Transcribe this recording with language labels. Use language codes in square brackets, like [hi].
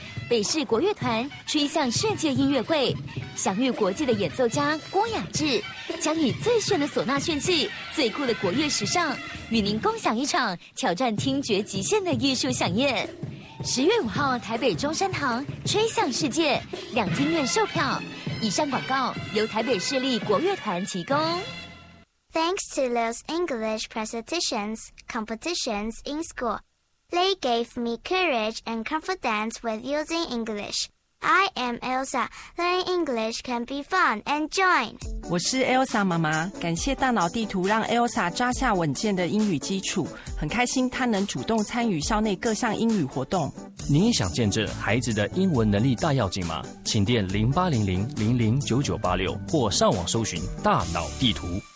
[zh] 北市国乐团吹响世界音乐会，享誉国际的演奏家郭雅致将以最炫的唢呐炫技、最酷的国乐时尚，与您共享一场挑战听觉极限的艺术飨宴。 10月5号，台北中山堂吹响世界，两厅院售票。以上广告由台北市立国乐团提供。 [en] Thanks to those English presentations competitions in school, they gave me courage and confidence with using English. I am Elsa. Learning English can be fun. Enjoy. [zh] 我是 Elsa 妈妈，感谢大脑地图让 Elsa 扎下稳健的英语基础。很开心他能主动参与校内各项英语活动。你也想见证孩子的英文能力大跃进吗？请电0800-009986或上网搜寻大脑地图。